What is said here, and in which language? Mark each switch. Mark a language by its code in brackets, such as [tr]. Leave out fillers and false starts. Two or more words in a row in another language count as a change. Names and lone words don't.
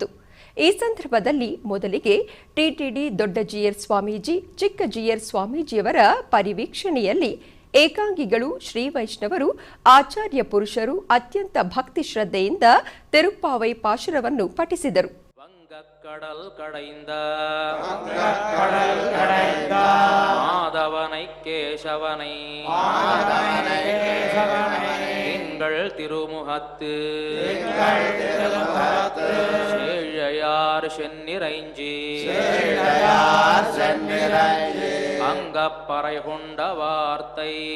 [kn] ಈ ಸಂದರ್ಭದಲ್ಲಿ ಮೊದಲಿಗೆ ಟಿಟಿಡಿ ದೊಡ್ಡಜಿಯರ್ ಸ್ವಾಮೀಜಿ, ಚಿಕ್ಕಜಿಯರ್ ಸ್ವಾಮೀಜಿಯವರ ಪರಿವೀಕ್ಷಣೆಯಲ್ಲಿ ಏಕಾಂಗಿಗಳು, ಶ್ರೀ ವೈಷ್ಣವರು, ಆಚಾರ್ಯ ಪುರುಷರು ಅತ್ಯಂತ ಭಕ್ತಿ ಶ್ರದ್ಧೆಯಿಂದ ತಿರುಪಾವೈ ಪಾಶುರವನ್ನು ಪಠಿಸಿದರು. [ta] கடல் கடைந்த மாதவனை கேசவனை திங்கள் திருமுகத்து சேழையார் சென்னிரைஞ்சி அங்கப்பறை கொண்ட வார்த்தை